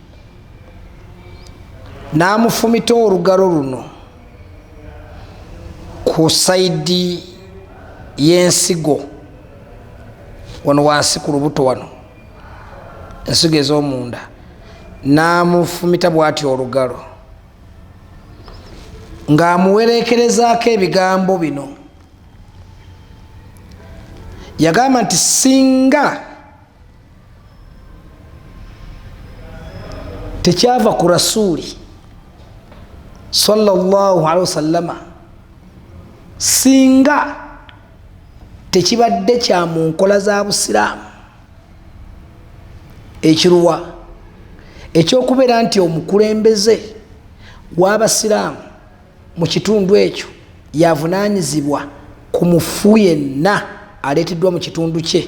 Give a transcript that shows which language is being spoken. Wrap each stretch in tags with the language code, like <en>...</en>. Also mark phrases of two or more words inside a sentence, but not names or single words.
<lg>n'amufumita olugalo luno ku saidi y'ensigo wano wansi ku lubuto wano, ensigo ez'omunda, n'amufumita bw'ati olugalo ng'amuwereekerezaako ebigambo bino. Yagamba nti singa tekyava ku Rasuuli</lg> <ar>صلى الله عليه وسلم,</ar> <lg>singa tekibadde kya mu nkola za Busiraamu, ekiruwa ekyokubeera nti omukulembeze w'abasiraamu mu kitundu ekyo yavunaanyizibwa ku mufu yenna aleeteddwa mu kitundu kye.</lg>